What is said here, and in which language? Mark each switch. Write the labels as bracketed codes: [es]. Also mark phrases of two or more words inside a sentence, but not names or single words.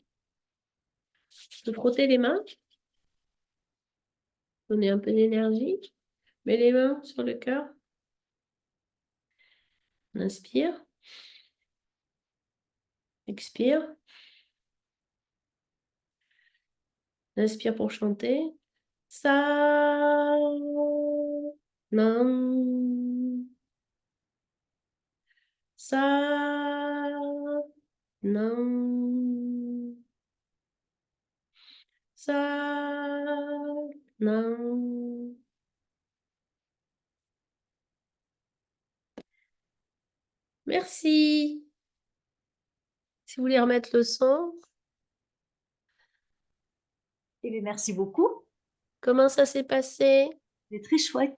[fr] Je peux frotter les mains, donner un peu d'énergie. Mets les mains sur le cœur. On inspire. Expire. Inspire pour chanter. [pa] ਸਤ ਨਾਮ. ਸਤ ਨਾਮ. ਸਤ ਨਾਮ. [fr] Merci. Si vous voulez remettre le son, Eh bien, merci beaucoup. comment ça s'est passé? C'est très chouette.